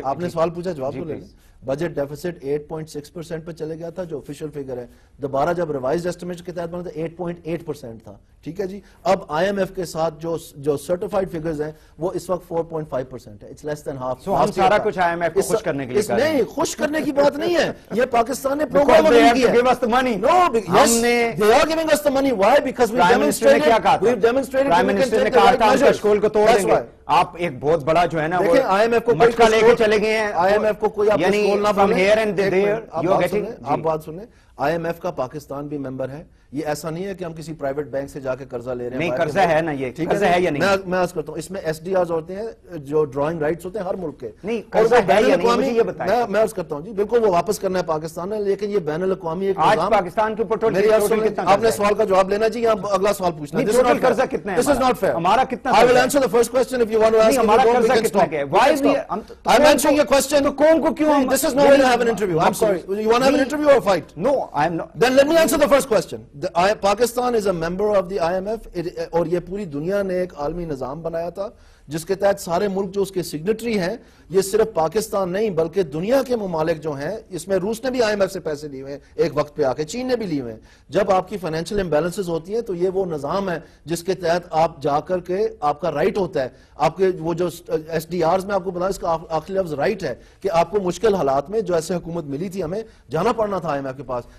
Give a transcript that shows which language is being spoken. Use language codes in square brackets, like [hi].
[ur] آپ نے سوال پوچھا جواب تو لے لیں. بجٹ ڈیفیسٹ 8.6% پہ چلے گیا تھا جو آفیشیل فگر ہے. دوبارہ جب ریوائزڈ ایسٹیمیٹ کے تحت بنا تھا 8.8% تھا. ٹھیک ہے جی. اب IMF کے ساتھ جو سرٹیفائڈ فگرز ہیں وہ اس وقت 4.5% ہے. [en] It's less than half. [ur] ہم سارا کچھ IMF کو خوش کرنے کے لیے نہیں، خوش کرنے کی بات نہیں ہے. یہ پاکستان نے پروگرام کیا ہے. [en] give us the money. No, yes, they are giving us the money. Why? Because we've demonstrated [ur] Prime Minister نے کہا تھا اس اسکول کو توڑ دیں گے. آپ ایک بہت بڑا جو ہے نا وہ IMF کو مٹکا لے کے چلے گئے ہیں. IMF کو کوئی [en] یعنی from here and there you are getting. [ur] آپ بات سنیں، IMF کا پاکستان بھی ممبر ہے. یہ ایسا نہیں ہے کہ ہم کسی پرائیویٹ بینک سے جا کے قرضہ لے رہے ہیں. نہیں، قرضہ ہے نا، یہ قرضہ ہے یا نہیں؟ میں عرض کرتا ہوں اس میں SDRs ہوتے ہیں جو ڈرائنگ رائٹس ہوتے ہیں ہر ملک کے. نہیں، قرضہ ہے یا نہیں مجھے یہ بتائیں. میں عرض کرتا ہوں جی بالکل وہ واپس کرنا ہے پاکستان نے، لیکن یہ بین الاقوامی ایک نظام. آج پاکستان کے پیٹرول آپ نے سوال کا جواب لینا جی، یا اگلا سوال پوچھنا ہے. ٹوٹل قرضہ کتنا ہے؟ [en] This is not fair. [ur] ہمارا کتنا؟ [en] I will answer the first question if you want to ask. [ur] ہمارا قرضہ کتنا ہے؟ [en] Why we I'm answering your question. [ur] تو کون کو کیوں؟ [en] This is not going to have an interview. I'm sorry. You want to have an interview or a fight? No, I'm not. Then let me answer the first question. Pakistan is a member of the IMF [ur] اور یہ پوری دنیا نے ایک عالمی نظام بنایا تھا جس کے تحت سارے ملک جو اس کے سگنیٹری ہیں، یہ صرف پاکستان نہیں بلکہ دنیا کے ممالک جو ہیں، اس میں روس نے بھی IMF سے پیسے لیے ہوئے ہیں ایک وقت پہ آ کے، چین نے بھی لیے ہوئے ہیں. جب آپ کی فائنینشیل امبیلنسز ہوتی ہیں تو یہ وہ نظام ہے جس کے تحت آپ جا کر کے آپ کا رائٹ ہوتا ہے، آپ کے وہ جو SDRs میں آپ کو بتاؤں، اس کا آخری لفظ رائٹ ہے کہ آپ کو مشکل حالات میں جو ایسے حکومت ملی تھی ہمیں جانا پڑنا تھا IMF کے پاس.